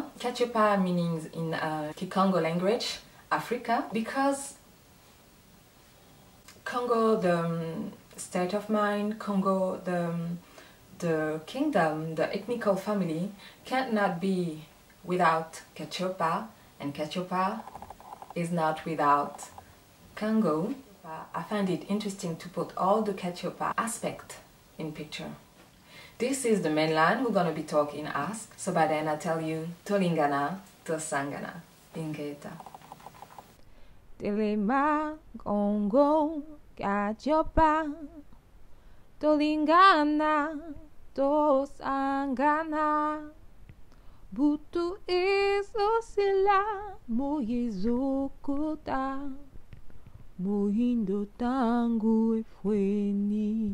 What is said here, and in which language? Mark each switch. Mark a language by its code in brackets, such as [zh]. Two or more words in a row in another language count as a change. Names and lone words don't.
[en] Katiopa means in Kikongo language, Africa, because Kongo, the state of mind, Kongo, the kingdom, the ethnical family cannot be without Katiopa, and Katiopa is not without Kongo. I find it interesting to put all the Katiopa aspect in picture. This is the mainland we're gonna be talking as. So by then I tell you [ln] Tolingana, Tosangana, Ingeta. Telema, Kongo, Katiopa, Tolingana, Tosangana. Butu isosila, moyizokota, moyindo tangu efweni.